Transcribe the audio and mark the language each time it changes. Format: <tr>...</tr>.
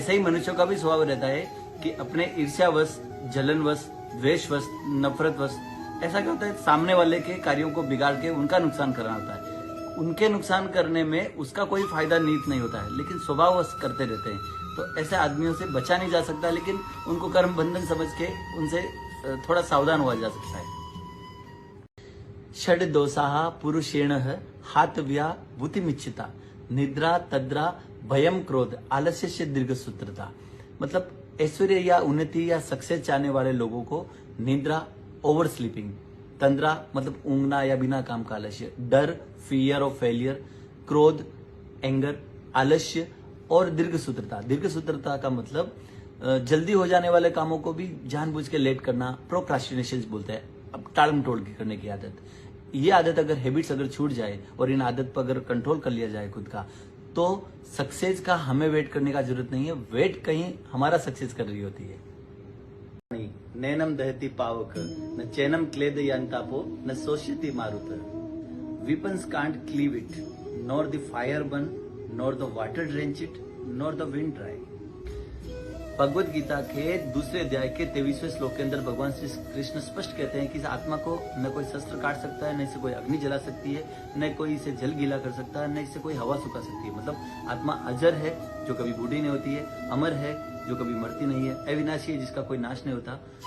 <hi>ऐसे ही मनुष्यों का भी स्वभाव रहता है कि अपने ईर्ष्यावश, जलनवश, द्वेषवश, नफरतवश ऐसा क्या होता है, सामने वाले के कार्यों को बिगाड़ के उनका नुकसान करना होता है। उनके नुकसान करने में उसका कोई फायदा निहित नहीं होता है, लेकिन स्वभाववश करते रहते हैं। तो ऐसे आदमियों से बचा नहीं जा सकता, लेकिन उनको कर्म बंधन समझ के उनसे थोड़ा सावधान हुआ जा सकता है।</hi> <sa>षड दोषाः पुरुषेणः हातव्या भूतिमिच्छिता, निद्रा तद्रा भयम क्रोध आलस्य दीर्घसूत्रता।</sa> <hi>मतलब ऐश्वर्य या उन्नति या सक्सेस चाहने वाले लोगों को निद्रा</hi> <en>oversleeping,</en> <hi>तंद्रा मतलब ऊंघना या बिना काम का आलस्य, डर</hi> <en>fear of failure,</en> <hi>क्रोध एंगर, आलस्य और दीर्घसूत्रता। दीर्घसूत्रता का मतलब जल्दी हो जाने वाले कामों को भी जानबूझ के लेट करना, प्रोक्रास्टिनेशन बोलते हैं, अब टाल मटोल की करने की आदत। ये आदत अगर हैबिट्स अगर छूट जाए और इन आदत पर अगर कंट्रोल कर लिया जाए खुद का, तो सक्सेस का हमें वेट करने का जरूरत नहीं है, वेट कहीं हमारा सक्सेस कर रही होती है।</hi> <sa>नैनम दहती पावक न चैनम क्लेद यांतापो न सोष्यति मारुत,</sa> <en>weapons can't cleave it nor the fire burn nor the water drench it nor the wind dry।</en> <hi>Bhagavad Gita के दूसरे अध्याय के 23वें श्लोक के अंदर भगवान श्री कृष्ण स्पष्ट कहते हैं कि इस आत्मा को न कोई शस्त्र काट सकता है, न इसे कोई अग्नि जला सकती है, न कोई इसे जल गीला कर सकता है, न इसे कोई हवा सुखा सकती है। मतलब आत्मा अजर है जो कभी बूढ़ी नहीं होती है, अमर है जो कभी मरती नहीं है, अविनाशी है जिसका कोई नाश नहीं होता।</hi>